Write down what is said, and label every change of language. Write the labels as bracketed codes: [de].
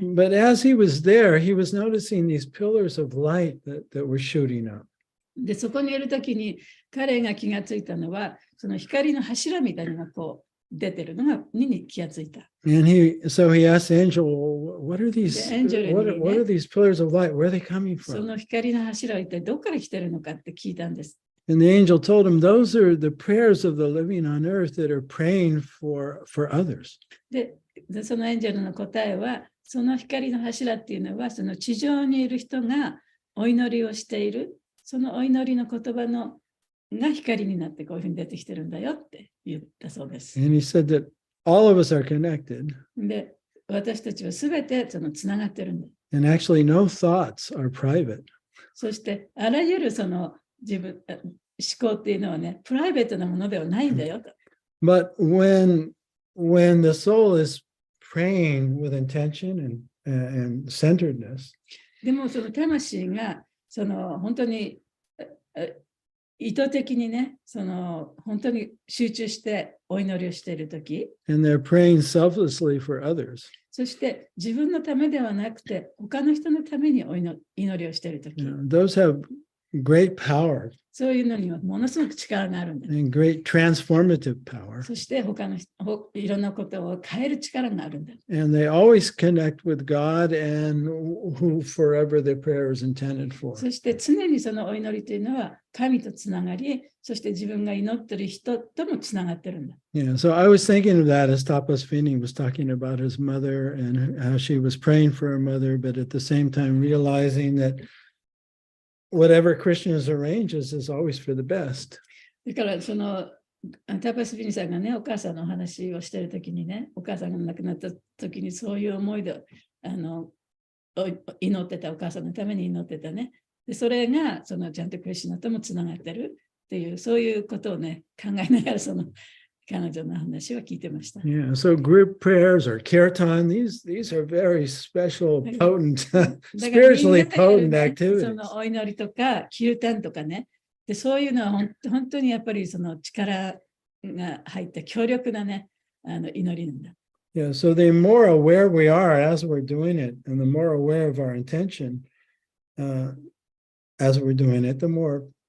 [en] But as he was there, he was noticing these pillars of light that were shooting up. [ja] で、そこにいる時に彼が気がついたのは、その光の柱みたいなのがこう出てるのに気がついた。 [en] And so he asked the angel, what are these, The angel what are these pillars of light? Where are they coming [ja] そ [en] from? [ja] の光の柱は一体どこから来てるのかって聞いたんです。 [en] And the angel told him, those are the prayers of the living on earth that are praying for others. [ja] で、そのエンジェルの答えは、その光の柱っていうのは、その地上にいる人がお祈りをしている、そのお祈りの言葉が光になってこういうふうに出てきてるんだよって言ったそうです。 [en] And he said that all of us are connected. [ja] で、私たちはすべてつながってるんだ。 [en] And actually, no thoughts are private. [ja] そして、あらゆる思考っていうのはね、プライベートなものではないんだよと。 [en] But when the soul is praying with intention and centeredness, [ja] でもその魂が本当に意図的にね、本当に集中してお祈りをしているとき、 [en] and they're praying selflessly for others, [ja] そして自分のためではなくて、他の人のために祈りをしているとき、 [en] those have great power [ja] そういうのにはものすごく力があるんだ。 [en] and great transformative power. [ja] そしていろんなことを変える力があるんだ。 [en] And they always connect with God and who forever their prayer is intended for. [ja] そして常にそのお祈りというのは神とつながり、そして自分が祈っている人ともつながってるんだ。 [en] Yeah, so I was thinking of that as Tapas Fini was talking about his mother and how she was praying for her mother, but at the same time realizing that whatever Krishna's arranges is always for the best. [ja] だからタパスビニさんがね、お母さんのお話をしているときにね、お母さんが亡くなったときにそういう思いで祈ってた、お母さんのために祈ってたね。でそれがちゃんとクリシュナともつながってるっていう、そういうことをね、考えながら彼女の話は聞いてました。 [en] Yeah, so group prayers or kirtan, these are very special, potent, spiritually potent [ja] そ [en] activities. [ja] のお祈りとか、キルタンとかね。でそういうのは本当にやっぱり力が入った強力なね、祈りなんだ。 [en] Yeah, so the more aware we are as we're doing it, and the more aware of our intention as we're doing it, the more